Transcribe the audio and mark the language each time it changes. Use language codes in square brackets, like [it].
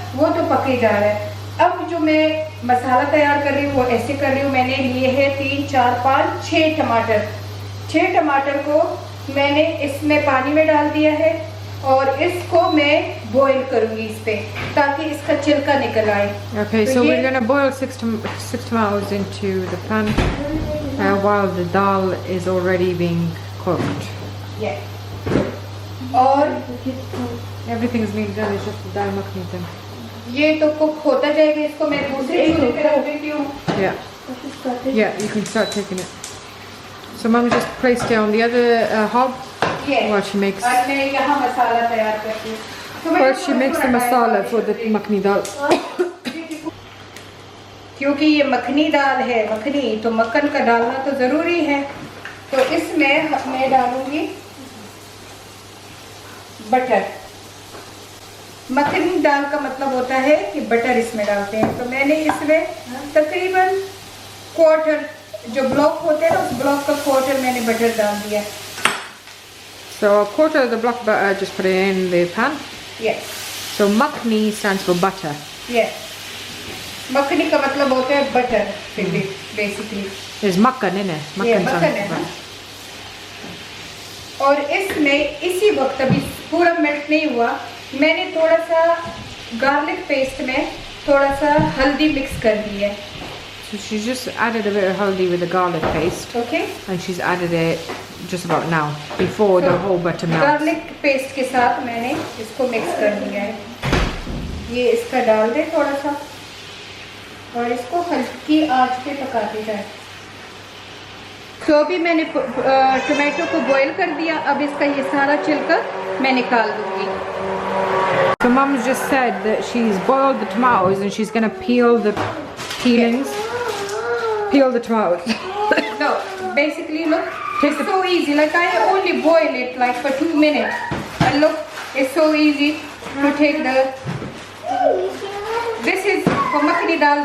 [hi] वो तो पके जा रहा है। अब जो मैं मसाला तैयार कर रही हूँ वो ऐसे कर रही हूँ। मैंने लिए हैं 3, 4, 5, 6 टमाटर। 6 टमाटर को मैंने इसमें पानी में डाल दिया है और इसको मैं बॉईल करूँगी इस पे, ताकि इसका छिलका निकल आए। [en] Okay, so we're gonna boil 6 tomatoes into the pan while the dal is already being cooked. Yeah. [hi] और [en] Everything is being done. It's just the dal makhni thing. [hi] ये तो कुक होता जाएगा। इसको मैं दूसरे चूल्हे पे रख देती हूँ। [en] Yeah. Yeah, you can start taking it. So Mum just placed it on the other hob while she makes. [hi] आज मैं यहाँ मसाला तैयार करती हूँ। तो मैं [en] First she makes the masala for the makhni dal. [hi] क्योंकि ये मखनी दाल है, मखनी तो मक्खन का डालना तो ज़रूरी है। तो इसमें मैं डालूँगी बटर। मखनी दाल का मतलब होता है कि बटर इसमें डालते हैं। तो मैंने इसमें तकरीबन क्वार्टर, जो ब्लॉक होते हैं ना, उस ब्लॉक का क्वार्टर मैंने बटर डाल दिया। [en] So a quarter of the block butter, just put it in the pan. Yes. So makhni stands for butter. Yes. [hi] Makhani का मतलब होता है butter basically. [en] There's makkan in it. Yeah, [hi] मक्खन है। और इसमें इसी वक्त अभी पूरा मेल्ट नहीं हुआ, मैंने थोड़ा सा गार्लिक पेस्ट में थोड़ा सा हल्दी मिक्स कर दी है। [en] So she's just added a bit of haldi with the garlic paste. Okay. And she's added it just about now, before the whole butter melts. [hi] Garlic paste के साथ मैंने इसको मिक्स कर दिया है। ये इसका डाल दे थोड़ा सा और इसको हल्की आंच पे पकाते जाए। तो अभी मैंने टोमेटो को बॉईल कर दिया। अब इसका ये सारा छिलका मैं निकाल दूंगी। [en] So Mum's just said that she's boiled the tomatoes and she's going to peel the peelings peel the tomatoes. No, basically look, it's so easy. Like I only boil it like for 2 minutes. And look, it's so easy to take the. This is for makhani dal.